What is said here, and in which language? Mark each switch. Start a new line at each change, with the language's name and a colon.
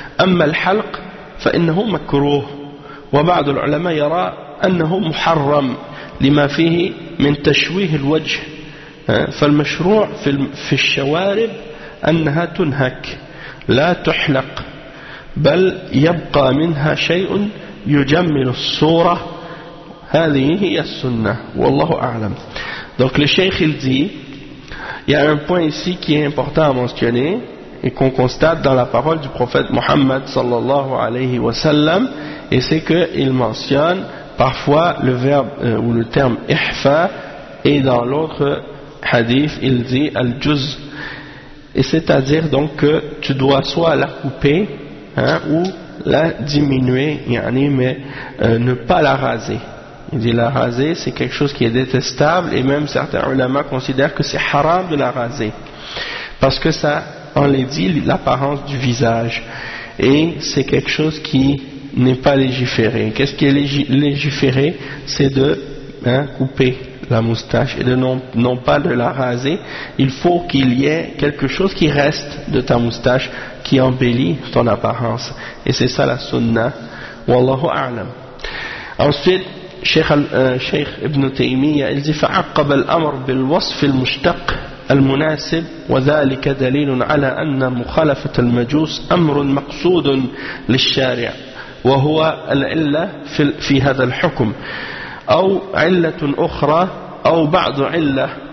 Arabic: أما الحلق فإنه مكروه، وبعض العلماء يرى أنه محرم لما فيه من تشويه الوجه، فالمشروع في الشوارب أنها تنهك لا تحلق، بل يبقى منها شيء يجمل الصورة. هذه هي السنة والله أعلم.
French: Donc le cheikh il dit, il y a un point ici qui est important à mentionner et qu'on constate dans la parole du prophète Mohammed sallallahu alayhi wa sallam, et c'est qu'il mentionne parfois le verbe ou le terme ihfa, et dans l'autre hadith il dit al-juz, et c'est-à-dire donc que tu dois soit la couper ou la diminuer, yani, mais ne pas la raser. Il dit la raser, c'est quelque chose qui est détestable, et même certains ulama considèrent que c'est haram de la raser, parce que ça enlaidit l'apparence du visage, et c'est quelque chose qui n'est pas légiféré. Qu'est-ce qui est légiféré? C'est de couper la moustache, et de non pas de la raser. Il faut qu'il y ait quelque chose qui reste de ta moustache, qui embellit ton apparence, et c'est ça la sunna.
Arabic: Wallahu a'lam.
French: Ensuite
Arabic: شيخ ابن تيمية الذي فعقب الأمر بالوصف المشتق المناسب، وذلك دليل على أن مخالفة المجوس أمر مقصود للشارع، وهو العلة في هذا الحكم، أو علة أخرى أو بعض علة،